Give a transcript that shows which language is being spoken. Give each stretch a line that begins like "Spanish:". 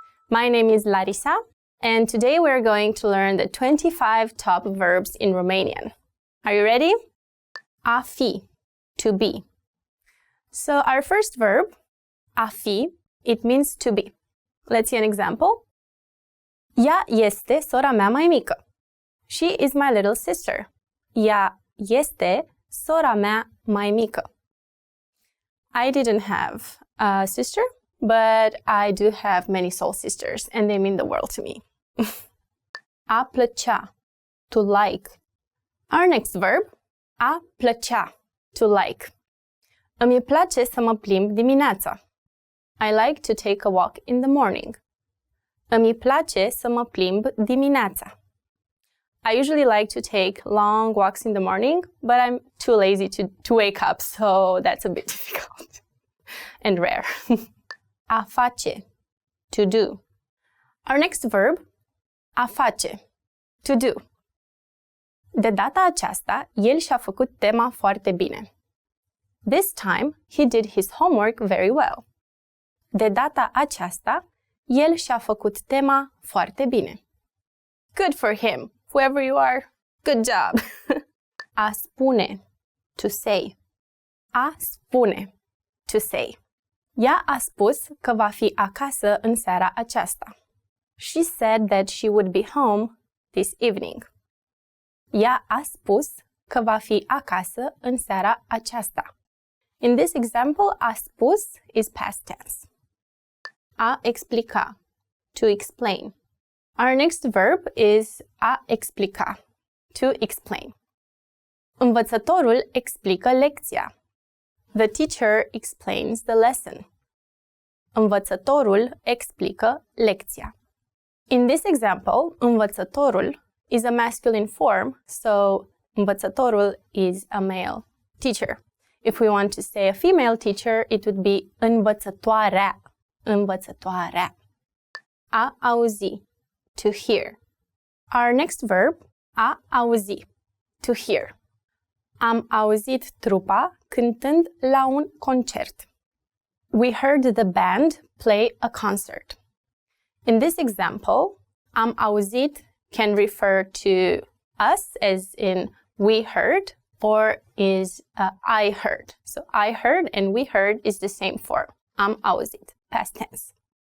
English: My name is Larisa, and today we're going to learn the 25 top verbs in Romanian. Are you ready? A fi, to be. So our first verb, a fi, it means to be. Let's see an example.
Romanian: Ea este sora mea mai mică.
English: She is my little sister.
Romanian: Ea este sora mea mai mică.
English: I didn't have a sister but I do have many soul sisters, and they mean the world to me. A plăcea, to like. Our next verb, a plăcea, to like.
Romanian: Îmi place să mă plimb dimineața.
English: I like to take a walk in the morning.
Romanian: Îmi place să mă plimb dimineața.
English: I usually like to take long walks in the morning, but I'm too lazy to wake up, so that's a bit difficult and rare. A face, to do. Our next verb, a face, to do.
Romanian: De data aceasta, el și-a făcut tema foarte bine.
English: This time, he did his homework very well.
Romanian: De data aceasta, el și-a făcut tema foarte bine.
English: Good for him, whoever you are. Good job! A spune, to say. A spune, to say.
Romanian: Ea a spus că va fi acasă în seara aceasta.
English: She said that she would be home this evening.
Romanian: Ea a spus că va fi acasă în seara aceasta.
English: In this example, a spus is past tense. A explica, to explain. Our next verb is a explica, to explain.
Romanian: Învățătorul explică lecția.
English: The teacher explains the lesson.
Romanian: Învățătorul explică lecția.
English: In this example, învățătorul is a masculine form, so învățătorul is a male teacher. If we want to say a female teacher, it would be învățătoarea.
Romanian: Învățătoarea. A auzi, to hear.
English: Our next verb, a auzi, to hear.
Romanian: Am auzit trupa cântând la un concert.
English: We heard the band play a concert. In this example, am auzit can refer to us, as in we heard, or is I heard. So I heard and we heard is the same form. Am auzit, past tense.